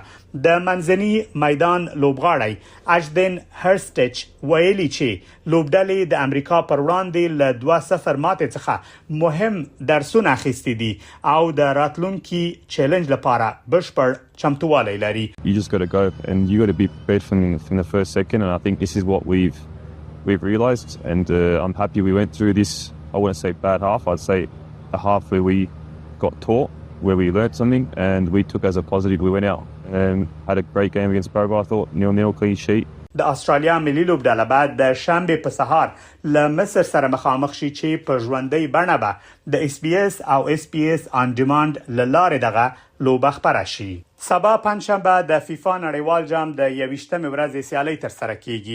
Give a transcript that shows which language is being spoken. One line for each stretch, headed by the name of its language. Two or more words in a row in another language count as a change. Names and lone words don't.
Pashto: د منځني میدان لوبغاړی اجدن هرسټچ ویلي چې لوبډلې د امریکا پر وړاندې له 2-0 ماته څخه مهم درسونه اخیستي دي او د راتلونکي چیلنج لپاره بشپړ چمتووالی لري.
English: You just got to go and you got to be prepared from the first second, and I think this is what we've realised, and I'm happy we went through this. I wouldn't say bad half, I'd say a half where we got taught, where we learned something and we took as a positive. We went out and had a great game against Paraguay. I thought 0-0 clean sheet.
Pashto: د استرالیا ملي لوبډله بعد د شنبه په سهار له مصر سره مخامخ شي چې په ژوندۍ بڼه به د اس بي اس او اس پی اس آن ډیماند لاره دغه لوبه خبره شي. سبا پنځشنبه د فیفا نړیوال جام د 21مې ورځې سیالي تر سره کیږي.